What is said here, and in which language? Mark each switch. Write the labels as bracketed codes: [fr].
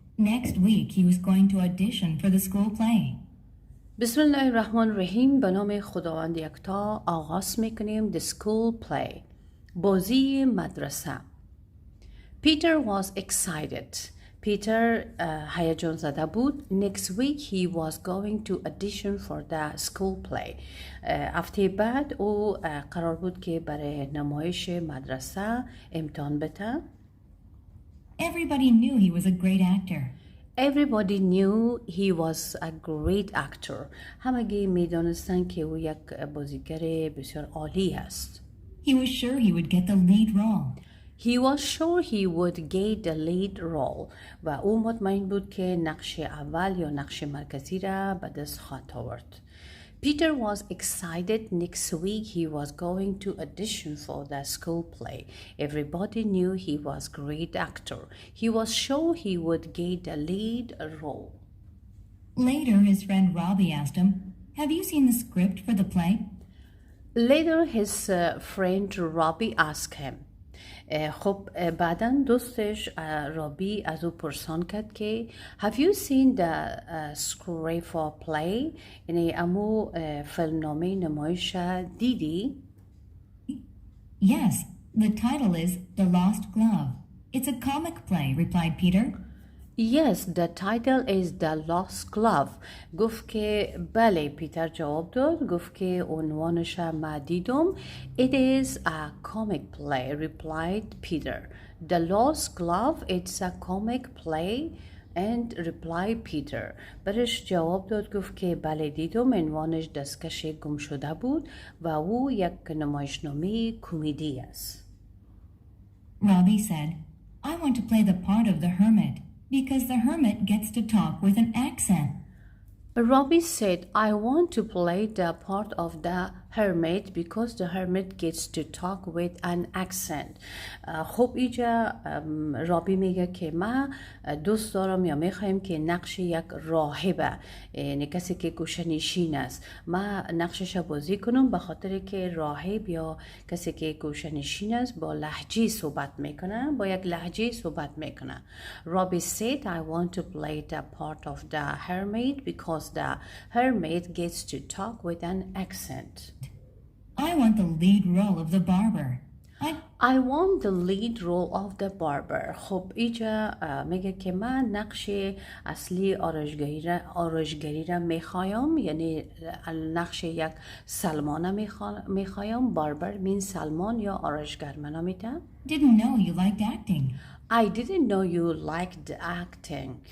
[en] Next week he was going to audition for the school play. [ar] بسم الله الرحمن الرحیم. [fa] به نام خداوند یکتا آغاز میکنیم. [en] The school play، [fa] بازی مدرسه. [en] Peter was excited. [fa] پیتر هیجان زده بود. [en] Next week he was going to audition for the school play. [fa] هفته بعد او قرار بود که برای نمایش مدرسه امتحان بده. [en] Everybody knew he was a great actor. Everybody knew he was a great actor. [fa] همگی میدانستند که او یک بازیگر بسیار عالی است. [en] He was sure he would get the lead role. He was sure he would get the lead role. [fa] و او مطمئن بود که نقش اول یا نقش مرکزی را به دست خواهد آورد. [en] Peter was excited. Next week he was going to audition for the school play. Everybody knew he was a great actor. He was sure he would get the lead role. Later his friend Robbie asked him, "Have you seen the script for the play?" Later his friend Robbie asked him. [fa] خب بعدا دوستش رابی از او پرسان کرد که [en] Have you seen the script for play؟ [fa] یعنی امو فیلمنامه نمایش دیدی؟ [en] Yes, the title is The Lost Glove. It's a comic play, replied Peter. Yes, the title is The Lost Glove. [fa] گفت که بله. پیتر جواب داد. گفت که عنوانش ما دیدم. [en] It is a comic play, replied Peter. The Lost Glove, it's a comic play, and replied Peter. [fa] برش جواب داد. گفت که بله دیدم. عنوانش دستکش گم شده بود و او یک نمایشنامه کمدی است. [en] Robbie said, I want to play the part of the hermit. Because the hermit gets to talk with an accent. Robbie said, I want to play the part of the hermit because the hermit gets to talk with an accent. [fa] خب اینجا رابی میگه که ما دوست دارم یا میخوایم که نقش یک راهبه، یعنی کسی که گوشه‌نشین است، ما نقشش بازی کنم به خاطر که راهب یا کسی که گوشه‌نشین است با لهجه صحبت میکنه، با یک لهجه صحبت میکنه. [en] Robbie said, I want to play the part of the hermit because the hermit gets to talk with an accent. I want the lead role of the barber. I want the lead role of the barber. [fa] خب اینجا میگه که من نقش اصلی آرایشگری را میخوایم، یعنی نقش یک سلمانه میخوایم. باربر مین سلمان یا آرایشگر منو میده. [en] Didn't know you liked acting. I didn't know you liked acting.